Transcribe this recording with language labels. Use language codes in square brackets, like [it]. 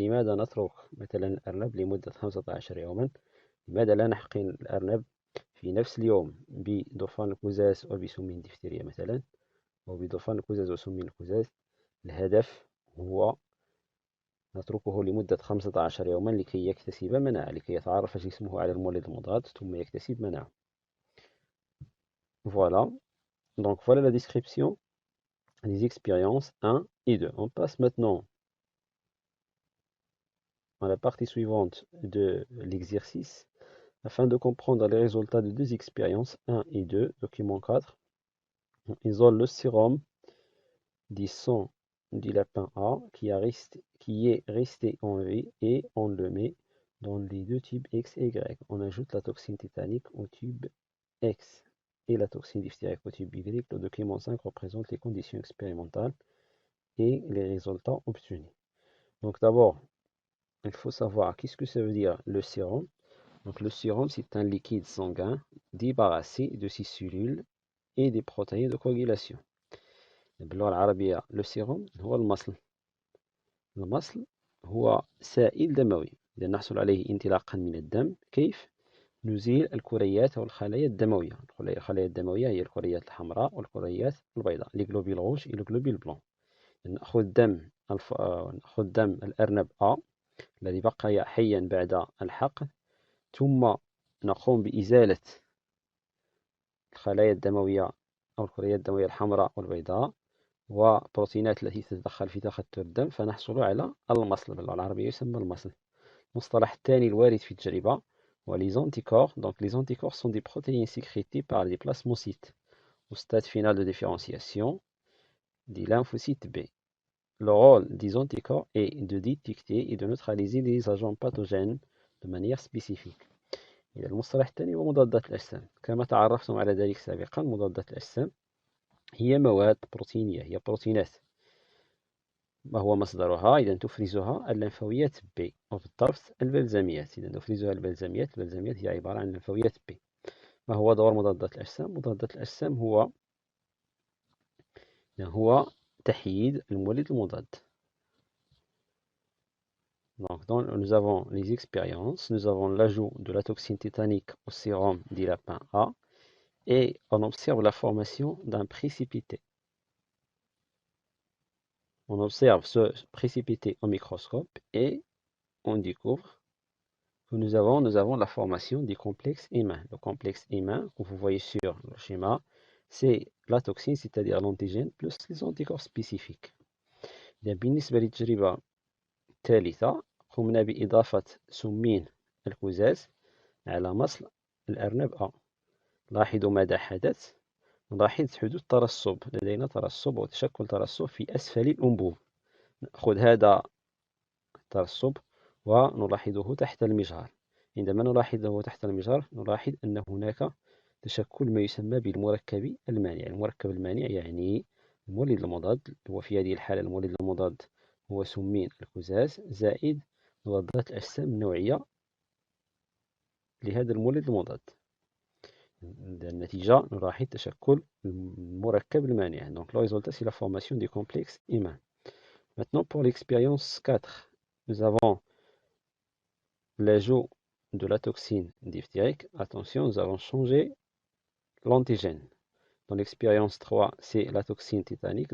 [ar] لماذا نترك مثلا الأرنب لمدة 15 يوما؟ لماذا لا نحقن الأرنب في نفس اليوم بدخان القزاز وبسمين الدفتريا مثلا، أو بدخان القزاز وسمين القزاز؟ الهدف هو نتركه لمدة 15 يوما لكي يكتسب مناعة، لكي يتعرف جسمه على المولد المضاد ثم يكتسب مناعة. [fr] Voilà, donc voilà la description des expériences 1 et 2. On passe maintenant à la partie suivante de l'exercice afin de comprendre les résultats de deux expériences 1 et 2. Document 4. On isole le sérum du sang du lapin A qui est resté en vie et on le met dans les deux tubes X et Y. On ajoute la toxine tétanique au tube X et la toxine diphtérique au tube Y. Le document 5 représente les conditions expérimentales et les résultats obtenus. Donc d'abord, il faut savoir qu'est-ce que ça veut dire le sérum. Donc le sérum, c'est un liquide sanguin débarrassé de ses cellules et des protéines de coagulation. [ar] باللغة العربية le sérum هو المصل. المصل هو سائل دموي إذا نحصل عليه انطلاقا من الدم. كيف؟ نزيل الكريات أو الخلايا الدموية. الخلايا الدموية هي الكريات الحمراء والكريات البيضاء، لي [fr] globules rouges et le globule blanc. [ar] نأخذ دم الأرنب A الذي بقي حيا بعد الحقن، ثم نقوم بإزالة الخلايا الدموية أو الكريات الدموية الحمراء والبيضاء وبروتينات التي تتدخل في تخثر الدم، فنحصل على المصل. باللغة العربية يسمى المصل. المصطلح الثاني الوارد في التجربة هو les anticorps. [fr] Donc les anticorps sont des protéines sécrétées par des plasmocytes au stade final de différenciation des lymphocytes B. Le rôle des anticorps est de détecter et de neutraliser les agents pathogènes de manière spécifique. [ar] إذا المصطلح الثاني هو مضادات الأجسام. كما تعرفتم على ذلك سابقا، مضادات الأجسام هي مواد بروتينية، هي بروتينات. ما هو مصدرها؟ إذا تفرزها الليمفاويات B، وبالضبط البلزميات. إذا تفرزها البلزميات هي عبارة عن الليمفاويات B. ما هو دور مضادات الأجسام؟ مضادات الأجسام هو تحييد المولد المضاد. [fr] Donc, nous avons les expériences, nous avons l'ajout de la toxine tétanique au sérum du lapin A et on observe la formation d'un précipité. On observe ce précipité au microscope et on découvre que nous avons la formation du complexe humain. Le complexe humain que vous voyez sur le schéma, c'est la toxine, c'est-à-dire l'antigène, plus les anticorps spécifiques. [ar] بالنسبة للتجربة الثالثة، قمنا بإضافة سمين القزاز على مصل الأرنب A. لاحظوا ماذا حدث. نلاحظ حدوث ترسب، لدينا ترسب وتشكل ترسب في أسفل الأنبوب. نأخذ هذا الترسب ونلاحظه تحت المجهر. عندما نلاحظه تحت المجهر نلاحظ أن هناك تشكل ما يسمى بالمركب المانع. المركب المانع يعني المولد المضاد، وفي هذه الحالة المولد المضاد هو سمين الكزاز زائد مضادات الأجسام النوعية لهذا المولد المضاد. النتيجة نلاحظ تشكل المركب المانع. [fr] Donc le résultat c'est la formation du complexe humain. Maintenant pour l'expérience 4, nous avons l'ajout de la toxine diphthérique. Attention, nous allons changer l'antigène. Dans l'expérience 3, c'est la toxine tétanique.